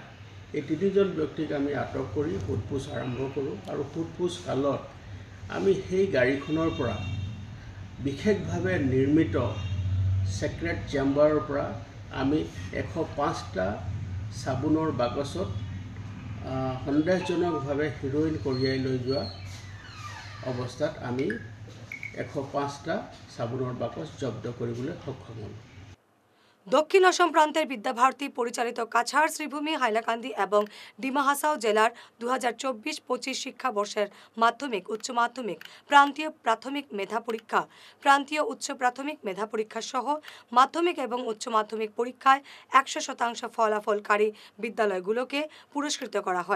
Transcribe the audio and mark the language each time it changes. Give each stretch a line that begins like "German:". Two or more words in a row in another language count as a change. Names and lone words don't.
Assamese: এই 3জন ব্যক্তিক আমি আটক কৰি সোধপোছ আৰম্ভ কৰোঁ আৰু সোধপোছ কালত আমি সেই গাড়ীখনৰ পৰা বিশেষভাৱে নিৰ্মিত ছেক্ৰেট চেম্বাৰৰ পৰা আমি 105টা চাবোনৰ বাকচত সন্দেহজনকভাৱে হেৰ'ইন কঢ়িয়াই লৈ যোৱা অৱস্থাত আমি 105টা চাবোনৰ বাকচ জব্দ কৰিবলৈ সক্ষম হ'লোঁ।
Bangla: দক্ষিণ অসম প্রান্তের বিদ্যাভারতী পরিচালিত কাছাড়, শ্রীভূমি, হাইলাকান্দি এবং ডিমা হাসাও জেলার 2024-25 শিক্ষাবর্ষের মাধ্যমিক, উচ্চ মাধ্যমিক, প্রান্তীয় প্রাথমিক মেধা পরীক্ষা, প্রান্তীয় উচ্চ প্রাথমিক মেধা পরীক্ষা সহ মাধ্যমিক এবং উচ্চ মাধ্যমিক পরীক্ষায় 100% ফলাফলকারী বিদ্যালয়গুলোকে পুরস্কৃত করা হয়।